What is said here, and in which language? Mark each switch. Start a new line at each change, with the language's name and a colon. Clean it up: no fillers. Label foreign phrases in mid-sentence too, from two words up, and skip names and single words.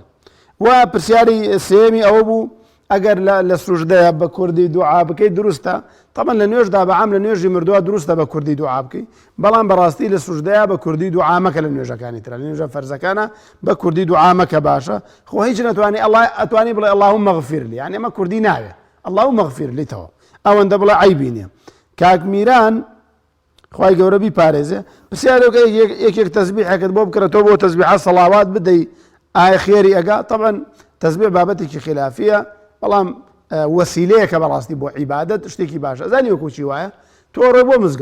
Central Kurdish: و پرسیاری سێمی ئەوە بوو ئەگەر لە سروژدەیە بە کوردی دوعا بکەیت دروستە طبعا لە نوێژدا بەعام لە نوێژی مردووە دروستە بە کوردی دوعا بکەیت بەڵام بەڕاستی لە سروژدەیە بە کوردی دوعا مەکە لە نوێژەکانی ترە لە نوێژە فەرزەکانە بە کوردی دوعا مەکە باشە خۆ هیچ نەتوانی ئەتوانی بڵێ
Arabic: اللهم اغفر لي
Central Kurdish: یعنی ئەمە کوردی ناوێ
Arabic: اللهم اغفر لي
Central Kurdish: تەوە ئەوەندە بڵێ عیبی نییە. کاک میران خوای گەورە بیپارێزێ پرسیارەکە یەکێک تەسبیحێکت بۆ بکرێتەوە بۆ تەسبیح سەڵاوات بدەی ئایا خێری ئەگا طبعا تەسبیح بابەتێکی خلافیە بەڵام وەسیلەیەکە بەڕاستی بۆ عیبادەت شتێکی باشە زانی وەکو چی وایە تۆ ڕێ بۆ